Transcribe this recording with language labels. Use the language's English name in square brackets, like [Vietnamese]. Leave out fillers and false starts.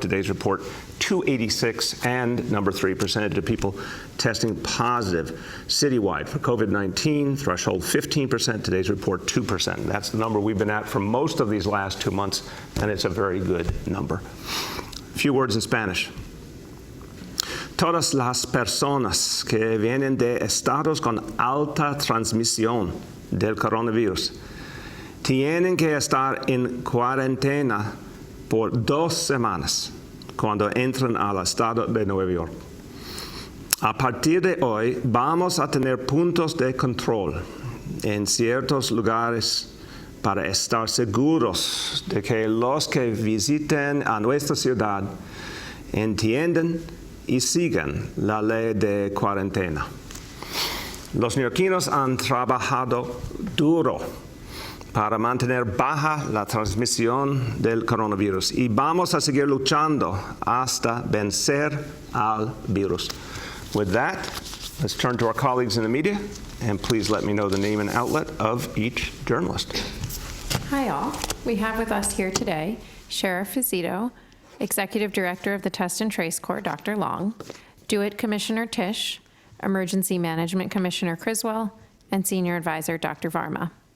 [English] Today's report, 286. And number three, percentage of people testing positive citywide for COVID-19, threshold 15%. Today's report, 2%. That's the number we've been at for most of these last 2 months, and it's a very good number. A few words in Spanish. [Spanish] Todas las personas que vienen de estados con alta transmisión del coronavirus tienen que estar en cuarentena por 2 semanas cuando entran al estado de Nueva York. A partir de hoy vamos a tener puntos de control en ciertos lugares para estar seguros de que los que visiten a nuestra ciudad entienden y sigan la ley de cuarentena. Los neoyorquinos han trabajado duro para mantener baja la transmisión del coronavirus y vamos a seguir luchando hasta vencer al virus. [English] With that, let's turn to our colleagues in the media, and please let me know the name and outlet of each journalist. Hi all. We have with us here today Sheriff Fizito, Executive Director of the Test and Trace Corps, Dr. Long, DeWitt Commissioner Tisch, Emergency Management Commissioner Criswell, and Senior Advisor Dr. Varma.